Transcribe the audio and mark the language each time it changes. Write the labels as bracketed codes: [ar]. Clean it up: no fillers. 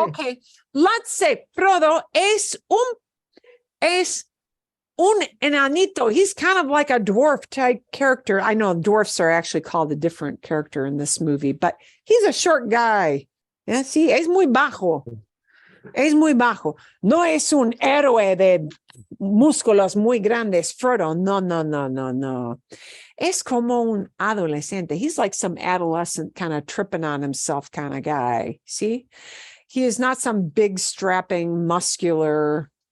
[en] Okay, let's say Frodo es un enanito. He's kind of like a dwarf type character. I know dwarfs are actually called a different character in this movie, but he's a short guy. [es] Yeah, sí, es muy bajo. Es muy bajo. No es un héroe de músculos muy grandes, Frodo. No. Es como un adolescente. [en] He's like some adolescent kind of tripping on himself kind of guy. See? He is not some big, strapping, muscular